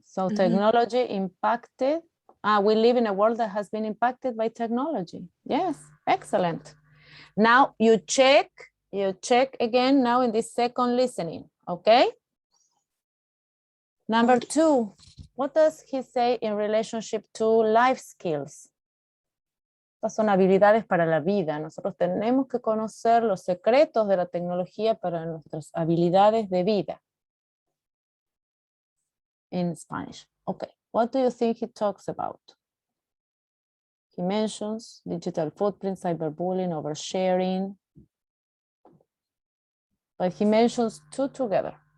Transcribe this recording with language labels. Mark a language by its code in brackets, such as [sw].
[en] So technology impacted, we live in a world that has been impacted by technology. Yes, excellent. Now you check again now in this second listening, okay? Number 2, what does he say in relationship to life skills? [es] Estas son habilidades para la vida. Nosotros tenemos que conocer los secretos de la tecnología para nuestras habilidades de vida. [en] In Spanish. Okay, what do you think he talks about? He mentions digital footprint, cyberbullying, oversharing. But he mentions 2 together.